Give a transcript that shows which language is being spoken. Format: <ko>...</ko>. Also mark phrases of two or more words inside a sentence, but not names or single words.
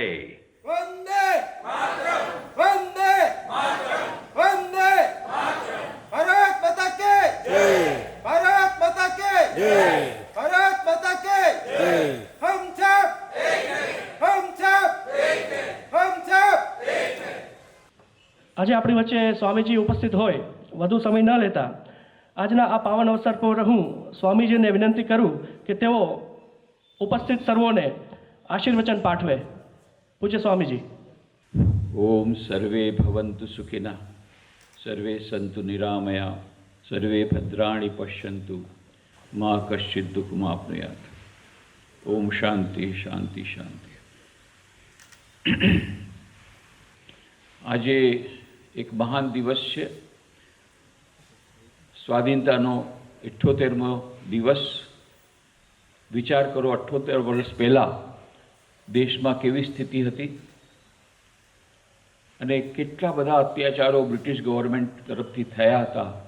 <sa>वंदे मातरम, वंदे मातरम, वंदे मातरम।</sa> <hi>भारत माता के जय, भारत माता के जय, भारत माता के जय। हम सब एक हैं, हम सब एक हैं, हम सब एक हैं।</hi> <gu>આજે આપણી વચ્ચે સ્વામીજી ઉપસ્થિત હોય, વધુ સમય ન લેતા આજના આ પાવન અવસર પર હું સ્વામીજીને વિનંતી કરું કે તેઓ ઉપસ્થિત સર્વોને આશીર્વચન પાઠવે. પૂજ્ય સ્વામીજી.</gu> <sa>ओम सर्वे भवन्तु सुखिनः, सर्वे सन्तु निरामया, सर्वे भद्राणि पश्यन्तु, मा कश्चित् दुःखमाप्नुयात्. ओम शांति शांति शांति.</sa> <gu>આજે એક મહાન દિવસ છે, સ્વાધીનતાનો 78મો દિવસ. વિચાર કરો, 78 વર્ષ પહેલાં દેશમાં કેવી સ્થિતિ હતી અને કેટલા બધા અત્યાચારો</gu> <en>British government</en> <gu>તરફથી થયા હતા.</gu>